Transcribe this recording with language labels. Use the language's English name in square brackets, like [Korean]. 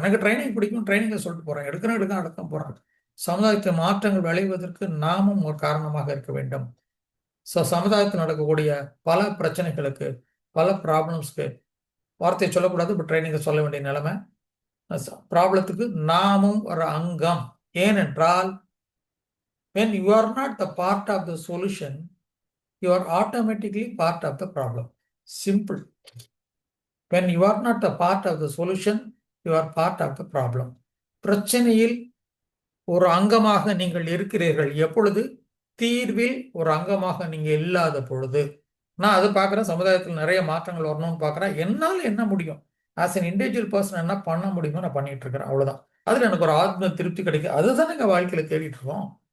[Tamil] எனக்கு ட்ரைனிங் பிடிக்கும், ட்ரைனிங்கை சொல்லிட்டு போகிறேன், எடுக்க போகிறாங்க. சமுதாயத்தில் மாற்றங்கள் விளைவதற்கு நாமும் ஒரு காரணமாக இருக்க வேண்டும். ஸோ சமுதாயத்தில் நடக்கக்கூடிய பல பிரச்சனைகளுக்கு, பல ப்ராப்ளம்ஸ்க்கு வார்த்தையை சொல்லக்கூடாது, பட் ட்ரைனிங்கை சொல்ல வேண்டிய நிலைமை. ப்ராப்ளத்துக்கு நாமும் ஒரு அங்கம். ஏனென்றால் [English] when you are not the part of the solution, you are automatically part of the problem. Simple. When you are not the part of the solution, you are part of the problem. [Tamil] பிரச்சனையில் ஒரு அங்கமாக நீங்கள் இருக்கிறீர்கள் எப்பொழுது? தீர்வில் ஒரு அங்கமாக நீங்க இல்லாத பொழுது. நான் அதை பார்க்குறேன். சமுதாயத்தில் நிறைய மாற்றங்கள் வரணும்னு பார்க்குறேன். என்னால் என்ன முடியும்? [English] as an individual person [Tamil] என்ன பண்ண முடியுமோ நான் பண்ணிட்டு இருக்கிறேன். அவ்வளவுதான். அதுல எனக்கு ஒரு ஆத்ம திருப்தி கிடைக்கும். அதுதான் எங்க வாழ்க்கையில தேடிட்டு இருக்கோம்.